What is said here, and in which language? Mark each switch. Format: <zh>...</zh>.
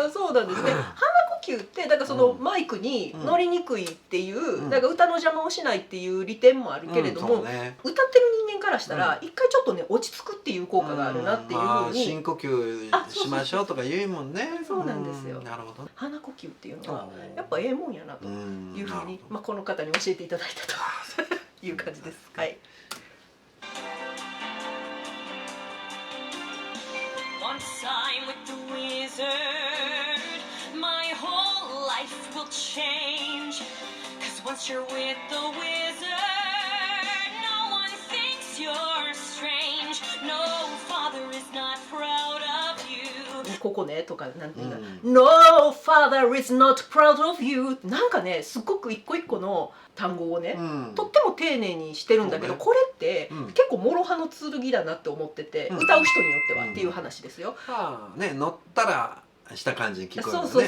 <ja>いやそうなんですね。鼻呼吸ってだからそのマイクに乗りにくいっていう、だから歌の邪魔をしないっていう利点もあるけれども、歌ってる人間からしたら一回ちょっとね落ち着くっていう効果があるなっていうふうに、深呼吸しましょうとか言うもんね。そうなんですよ。なるほど。鼻呼吸っていうのはやっぱええもんやなというふうに、この方に教えていただいたという感じです。はい。</ja> <en>Once I'm with the wizard, my whole life will change. 'Cause once you're with the wizard, no one thinks you're strange. No father is not proud of you.</en> <ja>ここねとかなんていうか、</ja> <en>No father is not proud of you</en> <ja>なんかねすごく一個一個の単語をね、とっても丁寧にしてるんだけど、これって結構諸刃の剣だなって思ってて、歌う人によってはっていう話ですよ。ね、乗ったらした感じに聞こえるね。</ja>